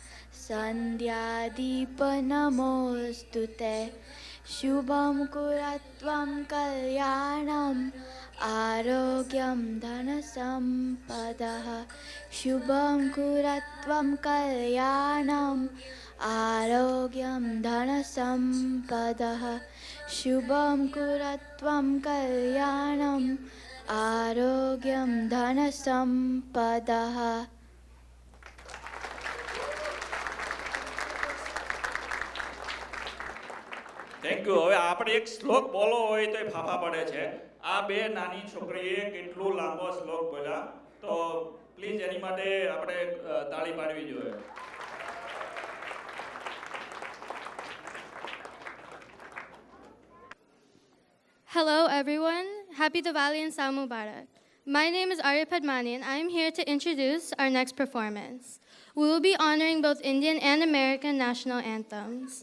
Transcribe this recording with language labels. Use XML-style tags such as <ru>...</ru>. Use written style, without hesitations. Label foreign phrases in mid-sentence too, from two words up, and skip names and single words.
<sa>सन्ध्यादीप नमोस्तुते शुभं कुरत्वं कल्याणम् आरोग्यं धनसम्पदः शुभं कुरत्वं कल्याणम् आरोग्यं धनसम्पदः शुभं कुरत्वं कल्याणम् आरोग्यं धनसम्पदः.</sa> <en>Thank you.</en> <gu>હવે આપણે એક શ્લોક બોલવો હોય તો ફાફા પડે છે. આ બે નાની છોકરીએ કેટલું લાંબો શ્લોક બોલ્યા, તો પ્લીઝ એની માટે આપણે તાળી પાડવી જોઈએ.</gu> <en>Hello everyone, Happy Diwali and</en> <gu>સાલ મુબારક.</gu> <en>My name is Arya Padmani and I am here to introduce our next performance. We will be honoring both Indian and American national anthems.</en>